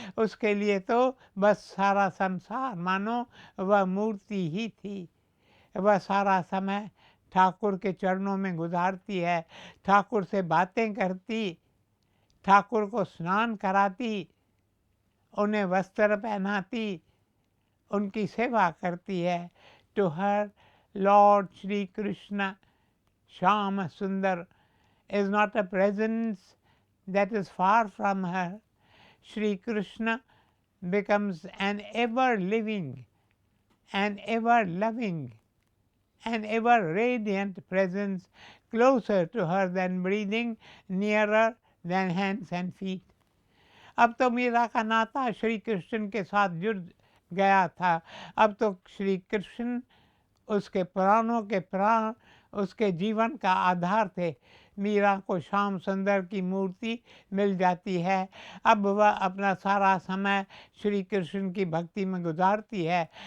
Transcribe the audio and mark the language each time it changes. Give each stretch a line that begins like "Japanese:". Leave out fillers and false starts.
Hindi: उसके लिए तो बस सारा संसार मानो वह मूर्ति ही थी। वह सारा समय ठाकुर के चरणों में गुजारती है, ठाकुर से बातें करती, ठाकुर को स्नान कराती, उन्हें वस्त्र पहनाती, उनकी सेवा करती है।
English: To her, Lord Shri Krishna, Shyama Sundar, is not a presence that is far from her. Shri Krishna becomes an ever-living, an ever-loving, an ever-radiant presence, closer to her than breathing, nearer than hands and feet.
Hindi: अब तो मीरा का नाता श्री कृष्ण के साथ जुड़ गया था। अब तो श्री कृष्ण उसके प्राणों के प्राण, उसके जीवन का आधार थे। मीरा को श्याम सुंदर की मूर्ति मिल जाती है। अब वह अपना सारा समय श्री कृष्ण की भक्ति में गुजारती है।